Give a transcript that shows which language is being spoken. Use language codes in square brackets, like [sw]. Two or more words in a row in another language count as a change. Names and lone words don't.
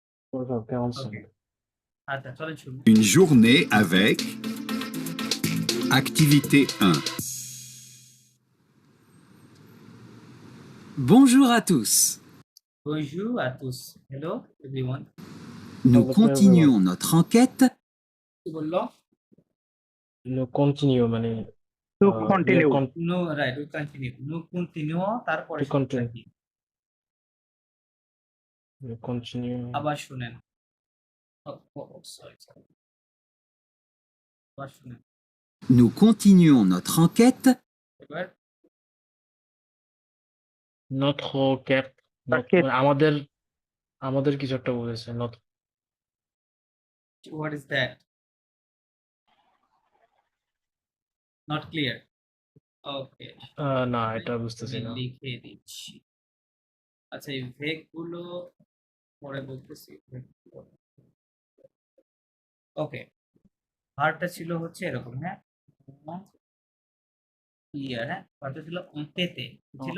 [bn] ওকে, ওকে, আচ্ছা চলেন শুরু। [fr] Une journée avec activité 1. Bonjour à tous. Bonjour à tous. [en] Hello everyone. [fr] Nous [en] Hello, [fr] continuons notre enquête [bn] কি বললো? কন্টিনিউ মানে [en] To we are continue. No, right, we continue. No continue তারপরে To continue. [bn] কি? কন্টিনিউ আবার শুনেন। Sorry. আবার শুনেন। [fr] Nous continuons notre enquête [bn] এবার [en] not cat Bucket. [bn] আমাদের আমাদের কিছু একটা বলেছে নট [en] what is that? Not clear. Okay. [bn] না এটা বুঝতেছি আমি না। লিখে দিচ্ছি। আচ্ছা এই ভেগ গুলো পরে বলতেছি। ওকে, ভার্বটা ছিল হচ্ছে এরকম, হ্যাঁ? ক্লিয়ার, হ্যাঁ? ভার্বটা ছিল অঙ্কেতে। কি ছিল?